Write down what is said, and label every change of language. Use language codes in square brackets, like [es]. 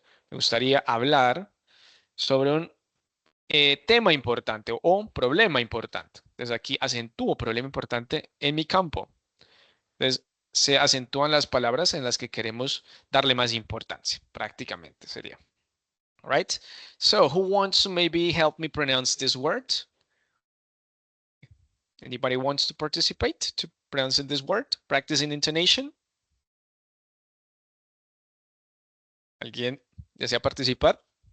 [es] Me gustaría hablar sobre un tema importante o un problema importante. Entonces, aquí acentúo problema importante en mi campo. Entonces, se acentúan las palabras en las que queremos darle más importancia, prácticamente sería. [en] All right? So, who wants to maybe help me pronounce this word? Anybody wants to participate to pronouncing this word? Practicing intonation? [es] ¿Alguien desea participar?